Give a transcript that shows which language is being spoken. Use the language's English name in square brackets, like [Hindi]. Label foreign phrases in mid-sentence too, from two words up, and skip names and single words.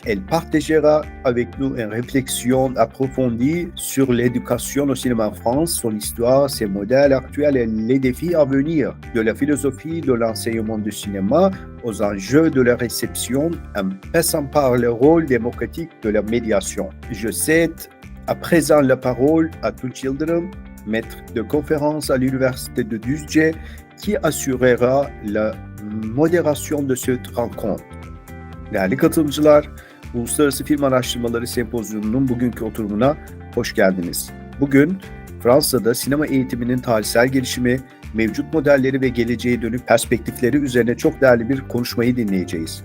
[French] Elle partagera avec nous une réflexion approfondie sur l'éducation au cinéma en France, son histoire, ses modèles actuels et les défis à venir, de la philosophie de l'enseignement du cinéma aux enjeux de la réception, en passant par le rôle démocratique de la médiation. Je cède à présent la parole à Tunç Yıldırım, maître de conférence à l'Université de Düzce, qui assurera la modération de cette rencontre. [Turkish] Değerli katılımcılar, Uluslararası Film Araştırmaları Sempozyumu'nun bugünkü oturumuna hoş geldiniz. Bugün Fransa'da sinema eğitiminin tarihsel gelişimi, mevcut modelleri ve geleceğe dönük perspektifleri üzerine çok değerli bir konuşmayı dinleyeceğiz.